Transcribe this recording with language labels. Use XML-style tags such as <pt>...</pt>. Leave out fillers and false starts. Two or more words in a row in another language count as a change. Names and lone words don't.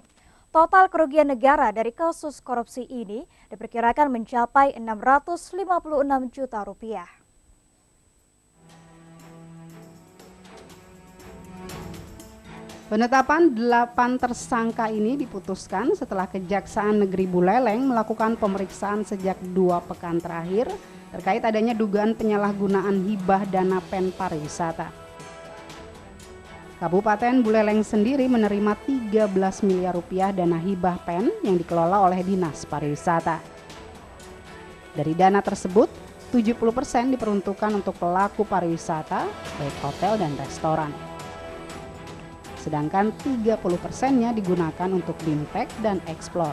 <id>Total kerugian negara dari kasus korupsi ini diperkirakan mencapai 656 juta rupiah. Penetapan 8 tersangka ini diputuskan setelah Kejaksaan Negeri Buleleng melakukan pemeriksaan sejak 2 pekan terakhir terkait adanya dugaan penyalahgunaan hibah dana pen pariwisata. Kabupaten Buleleng sendiri menerima 13 miliar rupiah dana hibah pen yang dikelola oleh Dinas Pariwisata. Dari dana tersebut, 70% diperuntukkan untuk pelaku pariwisata, baik hotel dan restoran. Sedangkan 30%-nya digunakan untuk BIMTEK dan Explore.</id>